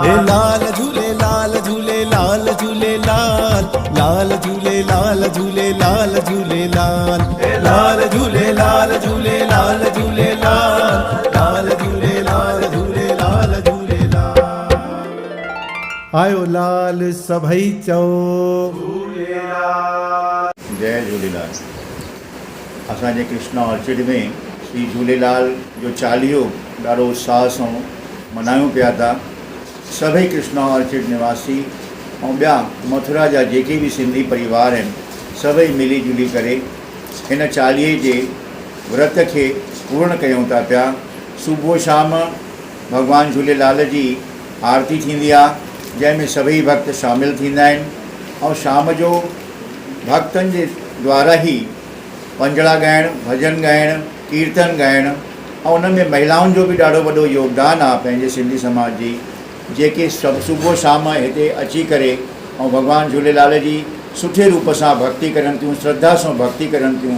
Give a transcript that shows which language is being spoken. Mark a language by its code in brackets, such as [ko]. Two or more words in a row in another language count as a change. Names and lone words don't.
[sd] हे लाल झूलेलाल झूलेलाल झूलेलाल, लाल झूलेलाल झूलेलाल झूलेलाल, लाल झूलेलाल झूलेलाल झूलेलाल, लाल झूलेलाल झूलेलाल झूलेलाल, आयो लाल सभई चओ झूलेलाल। जय झूलेलाल। असांजे कृष्णा ऑर्चिड में श्री झूलेलाल जो चालीहो ॾाढो उत्साह सां मल्हायूं पिया था। सभई कृष्णा ऑर्चिड निवासी ऐं ॿिया मथुरा जा जेके भी सिंधी परिवार आहिनि सभई मिली जुली करे हिन चालीहे जे व्रत खे पूर्ण कयूं था पिया। सुबुह शाम भॻवान झूलेलाल जी आरती थींदी आहे जंहिंमें सभई भक्त शामिल थींदा आहिनि ऐं शाम जो भक्तनि जे द्वारा ई पंजड़ा ॻाइणु, भॼन ॻाइणु, कीर्तन ॻाइणु ऐं उन में महिलाउनि जो बि ॾाढो वॾो योगदान आहे पंहिंजे सिंधी समाज जी, जेके सभु सुबुह शाम हिते अची करे ऐं भॻवान झूलेलाल जी सुठे रूप सां भक्ति करनि थियूं, श्रद्धा सां भक्ति करनि थियूं।